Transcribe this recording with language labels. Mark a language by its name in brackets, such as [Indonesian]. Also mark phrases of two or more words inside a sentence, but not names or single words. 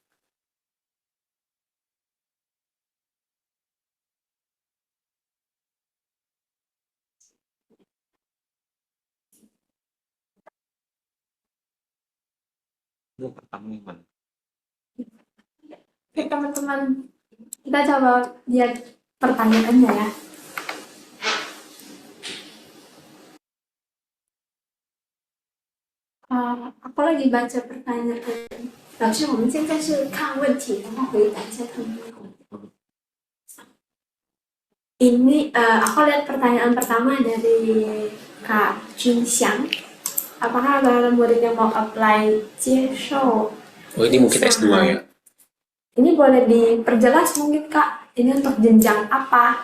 [Indonesian] 'Ini pertama yang mana?' Oke teman-teman, kita coba lihat pertanyaannya ya. Aku lagi baca pertanyaan. [Chinese] 老师，我们现在是看问题，然后回答一下他们的问题。 [Indonesian] Ini aku lihat pertanyaan pertama dari Kak Jun Xiang. Apakah ada murid yang mau apply 接受 Oh ini mungkin S2 ya? Ini boleh diperjelas mungkin Kak, ini untuk jenjang apa?